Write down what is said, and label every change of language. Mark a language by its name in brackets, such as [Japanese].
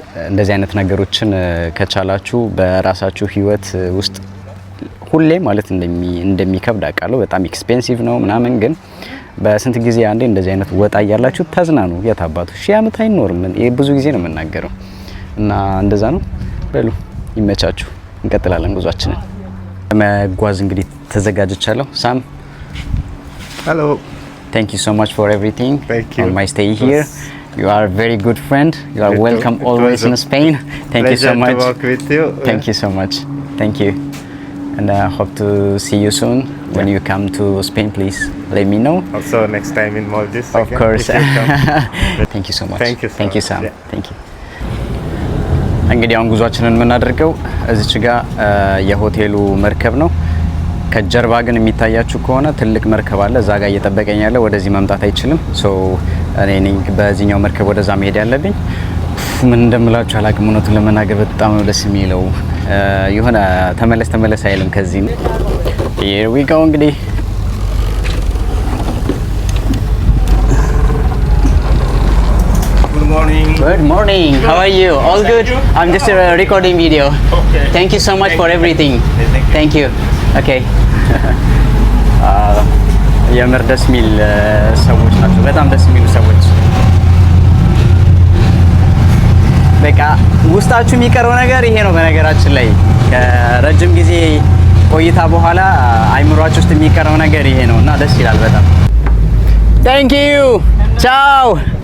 [Amharic] እንደዚህ አይነት ነገሮችን ከቻላችሁ በራሳችሁ ህይወት ውስጥ ሁሌ ማለት እንደሚከብድ አውቃለሁ። በጣም ኤክስፔንሲቭ ነው ምናምን፣ ግን በስንት ጊዜ አንዴ እንደዚህ አይነት ወጣ እያላችሁ ተዝናኑ። የታባቱ ሺህ ዓመት አይኖርም። ይሄ ብዙ ጊዜ ነው የምናገረው እና እንደዛ ነው። በሉ ይመቻችሁ። እንቀጥላለን ጉዟችንን። መጓዝ እንግዲህ ተዘጋጅቻለሁ። ሳም [English] Hello. Thank you so much for everything. Thank you. On my stay here. You are a very good friend. You are welcome always in Spain. Thank you so much. Pleasure to work with you. Thank you so much. Thank you. And I hope to see you soon. When you come to Spain, please let me know. Also next time in Maldives. Of course. Thank you so much. Thank you so Thank you, much. Sam. Yeah. Thank you. [Amharic] እንግዲህ አሁን ጉዟችንን የምናደርገው እዚች ጋር የሆቴሉ መርከብ ነው። ከጀርባ ግን የሚታያችሁ ከሆነ ትልቅ መርከብ አለ። እዛ ጋር እየጠበቀኝ ያለ ወደዚህ መምጣት አይችልም። ሶ እኔ በዚህኛው መርከብ ወደዛ መሄድ ያለብኝ። ምን እንደምላችሁ አላውቅም። እውነቱን ለመናገር በጣም ነው ደስ የሚለው። የሆነ ተመለስ አይልም ከዚህ [English] here we go [Amharic] እንግዲህ [English] Good morning. How are you? All good? I'm just recording video. Okay. Thank you so much for everything. Thank you. Okay. [Amharic] የምር ደስ የሚል ሰዎች ናቸው። በጣም ደስ የሚሉ ሰዎች። በቃ ውስጣችሁ የሚቀረው ነገር ይሄ ነው። በነገራችን ላይ ከረጅም ጊዜ ቆይታ በኋላ አይምሯችሁ ውስጥ የሚቀረው ነገር ይሄ ነው እና ደስ ይላል በጣም። [English] Thank you. [Amharic] Ciao.